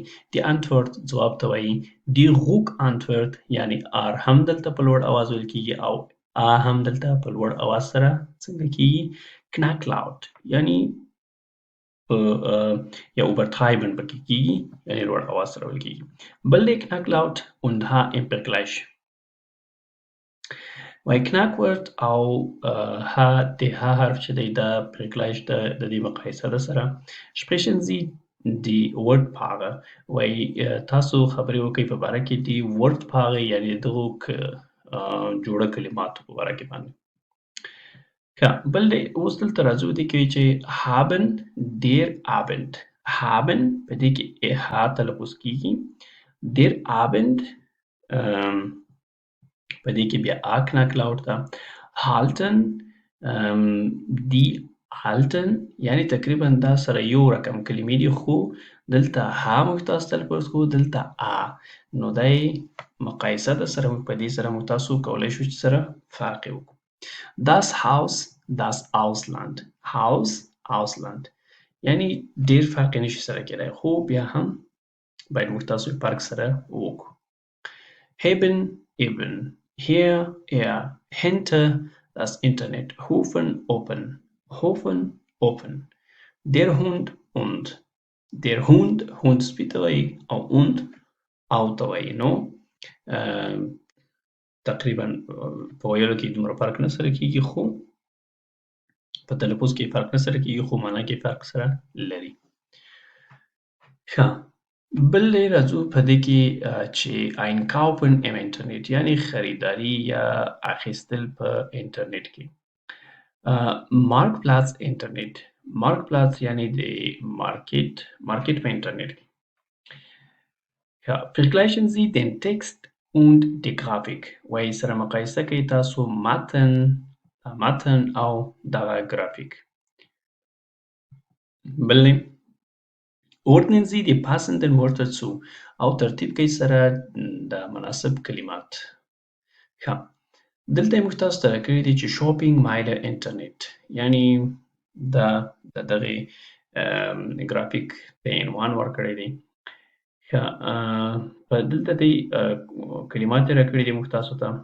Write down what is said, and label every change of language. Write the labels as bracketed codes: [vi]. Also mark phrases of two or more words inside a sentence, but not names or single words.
[de] die Antwort [ps] ځواب ته وایي. [de] die Rückantwort [ps] یعنی آر هم دلته په لوړ اواز ویل کېږي او آ هم دلته په لوړ اواز سره څنګه کېږي knacklaut یعنی یا übertreiben پکې کېږي یعنی لوړ اواز سره ویل کېږي. بل دی [de] knacklaut und H im Vergleich [ps] وای knackwort او ه د ه حرف چې دی دا Vergleich د دې مقایسه ده سره. [de] sprechen Sie die Wortpaare [ps] وای تاسو خبرې وکړئ په باره کې د Wortpaare یعنی دغو جوړه کلماتو په باره کې باندې. ښه بل دی اوس دلته راځو دې کې چې [de] haben der Abend haben [ps] په دې کې ه تلفظ کېږي. [de] der Abend [ps] په دې کې بیا آ knacklaut ده. [de] halten die halten [ps] یعنی تقریبا دا سره یو رقم کلمې دي خو دلته ها موږ تاسو تلفظ کوو دلته آ نو دی مقایسه ده سره موږ په دې سره موږ تاسو کولی شو چې سره فرق یې وکړو. [de] das Haus das Ausland Haus Ausland [ps] یعنی ډېر فرق یې نشي سره کېدای خو بیا هم باید موږ تاسو فرق سره وکړو. [de] haben eben hier er hinter das Internet Hofen open der Hund und der Hund [ps] سپي وایي او und او ته وایي نو تقریبا په ویلو کې دومره فرق نه سره کېږي خو په تلفظ کې فرق نه سره کېږي خو معنا کې فرق سره لري. ښه بل دی راځو په دې کې چې [de] einkaufen im Internet [ps] یعنی خریداري یا اخیستل په انټرنیټ کې. [de] Marktplatz Internet Marktplatz [ps] یعنی د مارکیټ په انټرنیټ کې. [de] vergleichen Sie den Text und die Grafik [ps] وایي سره مقایسه کوي تاسو متن او دغه ګرافیک. بل دی [de] ordnen Sie die passenden Wörter zu [ps] او ترتیب کوي سره د مناسب کلمات. ښه دلته موږ تاسو ته راکړي دي چې [de] shopping meile [ps] انټرنیټ یعنی د دغې ګرافیک ته عنوان ورکړی دی. ښه په دلته دی کلمات یې راکړي دي موږ تاسو ته.